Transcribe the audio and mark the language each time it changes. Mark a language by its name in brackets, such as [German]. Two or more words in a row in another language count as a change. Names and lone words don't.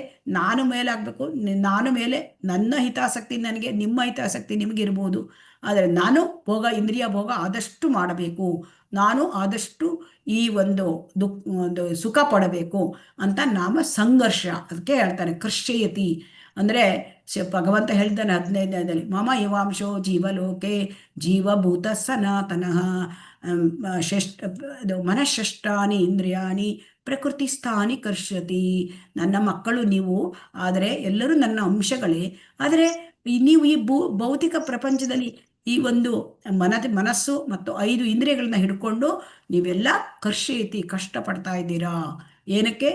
[Kannada] ನಾನು ಮೇಲಾಗಬೇಕು, ನಾನು ಮೇಲೆ, ನನ್ನ ಹಿತಾಸಕ್ತಿ ನನಗೆ, ನಿಮ್ಮ ಹಿತಾಸಕ್ತಿ ನಿಮಗಿರ್ಬೋದು, ಆದರೆ ನಾನು ಇಂದ್ರಿಯ ಭೋಗ ಆದಷ್ಟು ಮಾಡಬೇಕು, ನಾನು ಆದಷ್ಟು ಈ ಒಂದು ಸುಖ ಪಡಬೇಕು ಅಂತ ನಾಮ ಸಂಘರ್ಷ. ಅದಕ್ಕೆ ಹೇಳ್ತಾರೆ ಕೃಷ್ಯಯತಿ ಅಂದರೆ ಭಗವಂತ ಹೇಳ್ತಾನೆ 15ನೇದಲ್ಲಿ, [Sanskrit] ಮಮ ಇವಾಂಶೋ ಜೀವಲೋಕೆ ಜೀವಭೂತ ಸನಾತನಃ ಮನಃಷ್ಟಾನಿ ಇಂದ್ರಿಯಾಣಿ ಪ್ರಕೃತಿ ಸ್ಥಾನಿ ಕರ್ಷತಿ. [Kannada] ನನ್ನ ಮಕ್ಕಳು ನೀವು, ಆದರೆ ಎಲ್ಲರೂ ನನ್ನ ಅಂಶಗಳೇ. ಆದರೆ ನೀವು ಈ ಭೌತಿಕ ಪ್ರಪಂಚದಲ್ಲಿ ಈ ಒಂದು ಮನಸ್ಸು ಮತ್ತು 5 ಇಂದ್ರಿಯಗಳನ್ನ ಹಿಡ್ಕೊಂಡು ನೀವೆಲ್ಲ ಕರ್ಷಯತಿ ಕಷ್ಟಪಡ್ತಾ ಇದ್ದೀರಾ. ಏನಕ್ಕೆ?